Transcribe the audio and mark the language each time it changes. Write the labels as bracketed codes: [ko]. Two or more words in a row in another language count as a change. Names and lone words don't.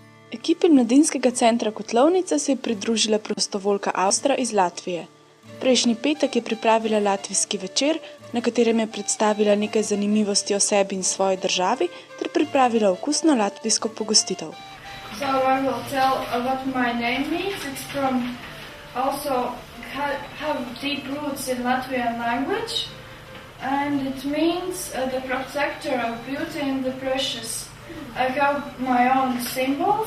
[sl] Ekipi mladinskega centra Kotlovnica se je pridružila prostovoljka Avstra iz Latvije. Prejšnji petek je pripravila latvijski večer, na katerem je predstavila nekaj zanimivosti o sebi in svoji državi ter pripravila okusno latvijsko pogostitev. [en] So I will tell what my name means. It's from also have deep roots in Latvian language, and it means the protector of beauty and the precious. I have my own symbols.